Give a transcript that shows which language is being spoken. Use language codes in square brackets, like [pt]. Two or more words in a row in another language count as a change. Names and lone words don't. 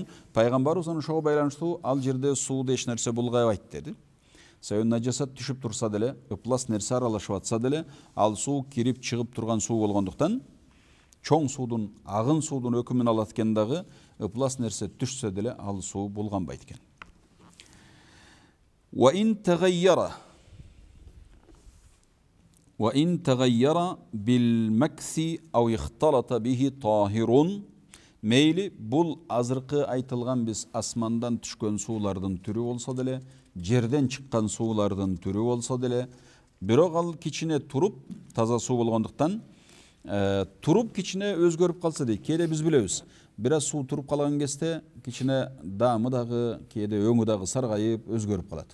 [ky] Пайгамбарыбыз ошого байланыштуу ал жерде сууду эч нерсе булгайбайт деди. Себеби нажасат түшүп турса деле, ыплас нерсе аралашып атса деле, ал суу кирип чыгып турган суу болгондуктан чоң суудун, агын суудун өкүмүн алат экен дагы, ыплас нерсе түшсө деле ал суу булганбайт экен. [ar] وإن تغير بالمكث أو اختلط به طاهر [ky] мейли бул азыркы айтылган биз асмандан түшкөн суулардын түрү болсо деле, жерден чыккан суулардын түрү болсо деле, бирок ал кичине туруп, таза суу болгондуктан туруп кичине өзгөрүп калса дейт. Кээде биз билебиз, бир аз суу туруп калган кезде кичине даамы дагы, кээде өңү дагы саргайып өзгөрүп калат.